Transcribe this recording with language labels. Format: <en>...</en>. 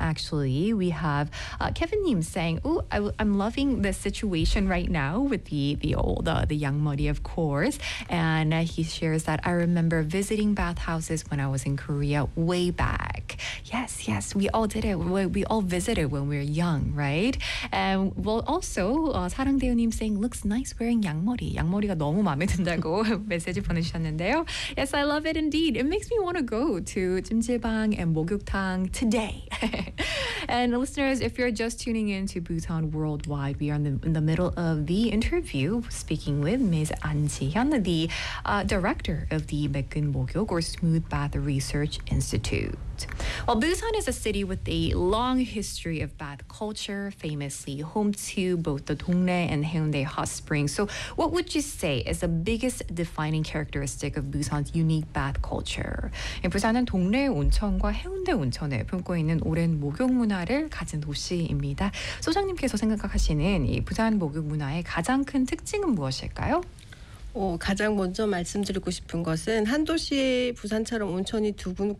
<en>Actually, we have Kevin Nim saying, "Oh, I'm loving this situation right now with the young money, of course." And he shares that, "I remember visiting bathhouses when I was in Korea way back." Yes, yes, we all did it. We all visited when we were young, right? And well, also, 사랑대우 님 saying, "Looks nice wearing 양머리.</en> <ko>양머리가 너무 마음에 든다고 메시지 보내주셨는데요.</ko> <en>Yes, I love it indeed. It makes me want to go to 찜질방 and 목욕탕 today." And listeners, if you're just tuning in to Bhutan Worldwide, we are in the middle of the interview speaking with Ms. An Ji-hyun, the director of the Baekgeun Mogyok or Smooth Bath Research Institute. Well, Busan is a city with a long history of bath culture, famously home to both the Dongnae and Haeundae hot springs. So what would you say is the biggest defining characteristic of Busan's unique bath culture?</en> <ko>부산은 동네 온천과 해운대 온천을 품고 있는 오랜 목욕 문화를 가진 도시입니다. 소장님께서 생각하시는 이 부산 목욕 문화의 가장 큰 특징은 무엇일까요? 가장 먼저 말씀드리고 싶은 것은 한 도시에 부산처럼 온천이 두 군</ko>